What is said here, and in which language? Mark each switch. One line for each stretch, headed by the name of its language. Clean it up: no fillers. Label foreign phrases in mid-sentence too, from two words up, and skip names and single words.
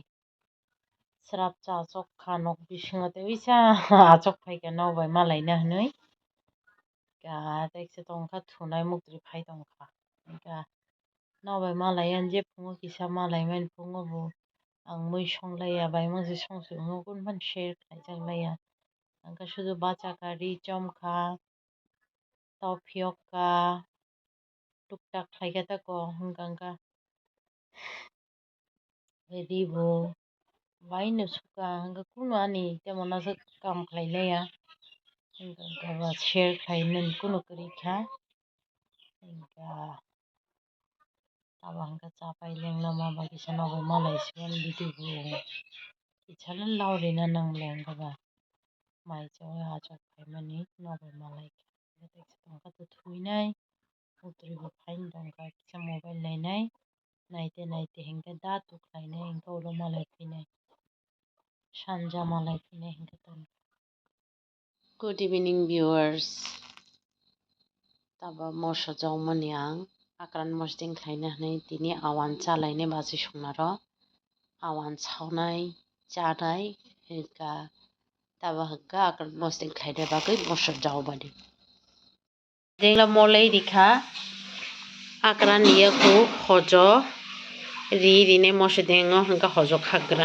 Kok Borok: Serap cha chok khanok bising te wisa achok phai ka no bai malai na hnoi. Ga tek se tong kha thunai mukri phai tong kha. Ga no bai malai an je phungo kisa malai men phungo bu. Ang mui song lai ya bai mo se song su ngo kun ban share khai jang lai ya. Ang ka shudu bacha ka ri chom kha. Tophiok ka. Tuk tak khai ka ta ko hunggang ka. Ready bu. Bai no suka hangga kuno ani temon asa kam khai lai ya. Hingga ba share khai nun kuno kari kha. Hingga tabang ka capai leng nama bagi sana bo malai sian bidu bu. Ichalan lauri na nang leng ka ba. Mai choy achak khai mani no bo malai ka. Gatek se tong ka tu thui nai. Utri bu phain tong ka kisa mobile nai nai. Naite hingga da tu khai nai hingga ulo malai phi nai. Shanja malai phi nai hingga tong.
English: Good evening viewers.
Kok Borok: Taba mosha jaw maniang. Akran mosding khaina hnai tini awan chalai ne baji songnaro. Awan chawnai chanai hingga taba hingga akran mosding khaina bagai mosha jaw bani. Dengla molai dikha akran niya ku hojo ri ne mosha dengo hingga hojo khagran.